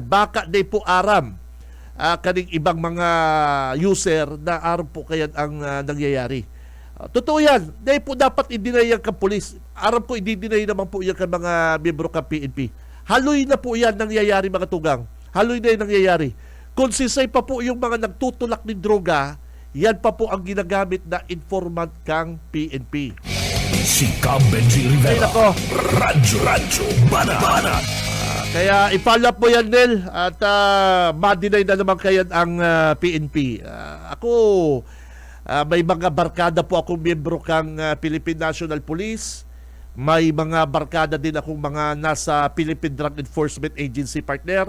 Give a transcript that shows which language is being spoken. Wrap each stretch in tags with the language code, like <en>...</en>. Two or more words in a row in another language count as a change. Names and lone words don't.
<bik>Baka na po aram kaning ibang mga user na aram po kayan ang nangyayari.</bik> <tl>Totoo yan. Dahil po dapat i-deny ang pulis. Aram ko, i-deny naman po yan kan mga miyembro ng PNP.</tl> <bik>Haloy na po yan nangyayari mga tugang. Haloy na yan nangyayari.</bik> <tl>Kung sisay pa po yung mga nagtutulak ng droga, yan pa po ang ginagamit na informant kang PNP. Si Benji Ay Rivera. nako, Radyo Banat. kaya i-follow up mo yan, Nel, at ma-deny na naman kayan ang PNP. Ako, may mga barkada po akong miyembro kang Philippine National Police. May mga barkada din akong mga nasa Philippine Drug Enforcement Agency, partner.</tl>